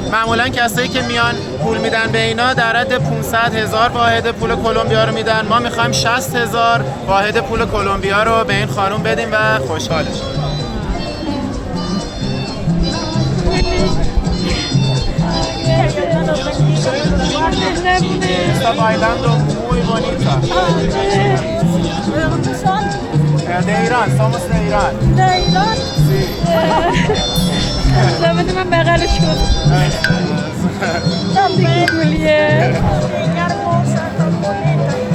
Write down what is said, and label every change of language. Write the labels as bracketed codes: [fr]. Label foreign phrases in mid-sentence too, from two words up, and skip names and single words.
[fa] معمولا کسایی که میان پول میدن به اینا در حد 500,000 واحد پول کلمبیا رو میدن. ما میخوایم 60,000 واحد پول کلمبیا رو به این خانم بدیم و خوشحالش کنیم. [es] está bailando muy bonita. ¿De dónde son? De Irán, somos de Irán. ¿De Irán? Sí. [fa] زمانی من بغلش کنم [es] Tan bella, [fa] گولیه [es] niña hermosa, tan bonita.